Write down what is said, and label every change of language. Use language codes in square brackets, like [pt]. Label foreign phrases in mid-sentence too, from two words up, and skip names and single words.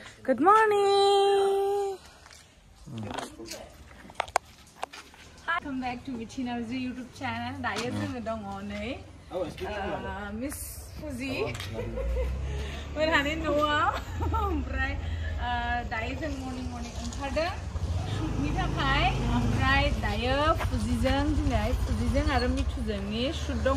[en] Good morning. Welcome back to Michina's YouTube channel. [brx] Daya जोङो दङ नै Miss Fuzi मोनहानि न'आव ओमफ्राय दायो जों मर्निं ओंखारदों शुटनि थाखाय ओमफ्राय दायो फुजिजों दिनै फुजिजों आरो मिथुजोंनि शुट दङ